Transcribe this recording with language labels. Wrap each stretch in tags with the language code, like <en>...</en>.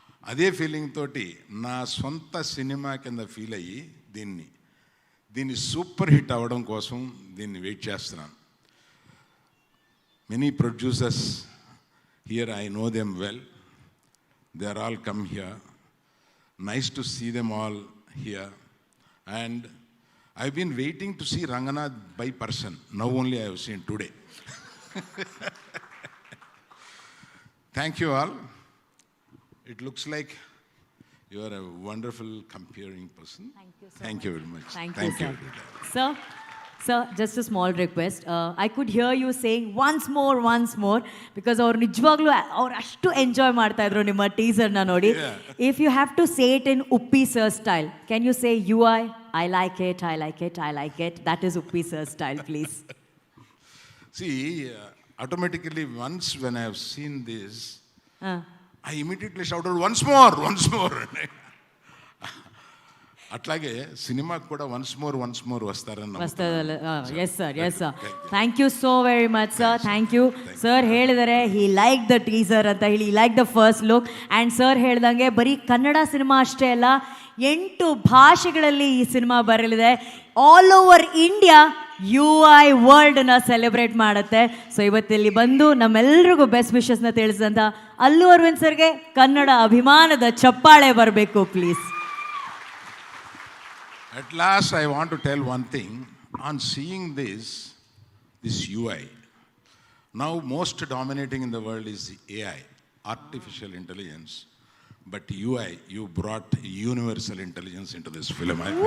<te>అదే ఫీలింగ్ తోటి నా సొంత సినిమా కింద ఫీల్ అయ్యి దీన్ని సూపర్ హిట్ అవ్వడం కోసం దీన్ని వెయిట్ చేస్తున్నాను.</te> <en>Many producers here, I know them well, they are all come here. Nice to see them all here, and I've been waiting to see Ranganath by person. Now only I have seen today. Thank you all. It looks like you are a wonderful comparing person. Thank you so Thank you very much. Thank you, sir. Sir, just a small request. I could hear you saying once more, because</en> <kn>ಅವ್ರು ನಿಜವಾಗ್ಲೂ ಅವ್ರು ಅಷ್ಟು enjoy ಮಾಡ್ತಾ ಇದ್ರು ನಿಮ್ಮ ಟೀಸರ್ನ ನೋಡಿ.</kn> <en>If you have to say it in Uppi sir style, can you say UI? I like it, I like it, I like it. That is Uppi sir style, please. See, automatically once when I have seen this, I immediately shouted once more.</en> <te>అట్లాగే సినిమాకి కూడా once more వస్తారన్న.</te> <en>Yes sir thank you so very much sir. Thank you sir.</en> <kn>ಹೇಳಿದರೆ</kn> <en>he like the teaser</en> <kn>ಅಂತ ಹೇಳಿ,</kn> <en>Like the first look.</en> <kn>And sir ಹೇಳ್ದಂಗೆ ಬರೀ Kannada cinema ಅಷ್ಟೇ ಅಲ್ಲ, 8 ಭಾಷೆಗಳಲ್ಲಿ ಈ ಸಿನಿಮಾ ಬರಲಿದೆ. All over India UI ವರ್ಲ್ಡ್ನ celebrate ಮಾಡುತ್ತೆ. ಸೊ ಇವತ್ತಿಲ್ಲಿ ಬಂದು ನಮ್ಮೆಲ್ಲರಿಗೂ ಬೆಸ್ಟ್ ವಿಶಸ್ನ ತಿಳಿಸಿದಂಥ ಅಲ್ಲು ಅರವಿಂದ್ ಸರ್ಗೆ ಕನ್ನಡ ಅಭಿಮಾನದ ಚಪ್ಪಾಳೆ ಬರಬೇಕು please.</kn> <en>At last, I want to tell one thing. On seeing this UI, now most dominating in the world is AI, artificial intelligence. But UI, you brought universal intelligence into this film.</en>